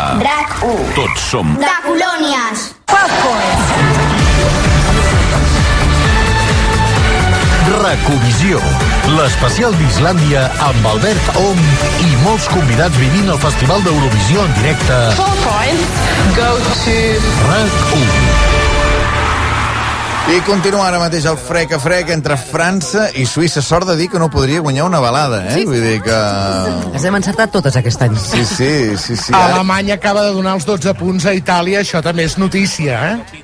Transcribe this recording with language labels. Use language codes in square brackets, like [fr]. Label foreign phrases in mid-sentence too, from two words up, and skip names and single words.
[ca] RAC1. Tots som... De colònies. Racovisió, l'especial d'Islàndia amb Albert Om i molts convidats vivint el Festival d'Eurovisió en directe. [en] 4 points go to [ca] RAC1. I continua ara mateix el frec a frec entre França i Suïssa. Sort de dir que no podria guanyar una balada, eh? Sí. Vull dir que... Les hem encertat totes aquest any. Sí. Alemanya acaba de donar els 12 punts a Itàlia, això també és notícia, eh?